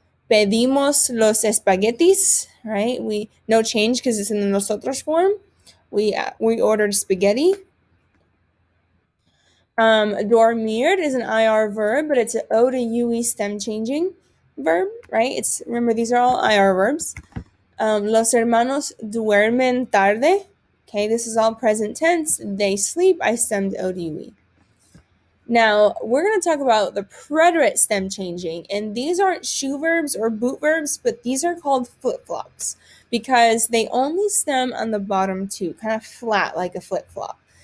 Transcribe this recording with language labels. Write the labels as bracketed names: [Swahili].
[Spanish] Pedimos los espaguetis, [English] right? We no change because it's in the nosotros form. We ordered spaghetti. Dormir is an IR verb, but it's an O to UE stem changing verb, right? Remember, these are all IR verbs. [Spanish] Los hermanos duermen tarde. [English] Okay, this is all present tense. They sleep. I stemmed O to UE. Now, we're going to talk about the preterite stem changing, and these aren't shoe verbs or boot verbs, but these are called flip-flops because they only stem on the bottom two, kind of flat like a flip-flop.